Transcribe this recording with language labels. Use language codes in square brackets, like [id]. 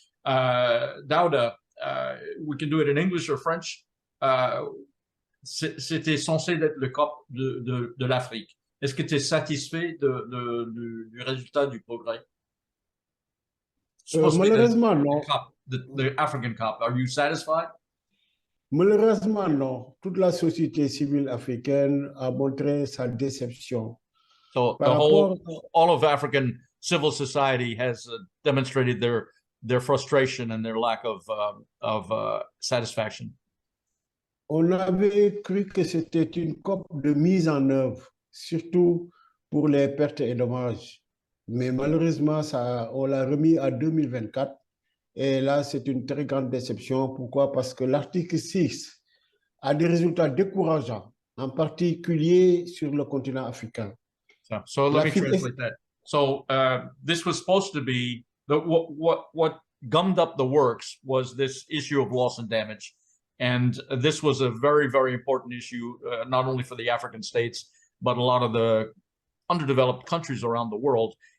[en] Douada, we can do it in English or French. [fr] C'était censé être le COP de l'Afrique. Est-ce que tu es satisfait du résultat du progrès? Malheureusement, non. [en] The African COP. Are you satisfied? [fr] Malheureusement, non. Toute la société civile africaine a montré sa déception. [en] So all of African civil society has demonstrated their frustration and their lack of satisfaction. [fr] On avait cru que c'était une COP de mise en œuvre, surtout pour les pertes et dommages. Mais malheureusement, on l'a remis à 2024. Et là, c'est une très grande déception. Pourquoi? Parce que l'article 6 a des résultats décourageants, en particulier sur le continent africain. [en] So let me translate that. So this was supposed to be, what gummed up the works was this issue of loss and damage. And this was a very, very important issue, not only for the African states, but a lot of the underdeveloped countries around the world.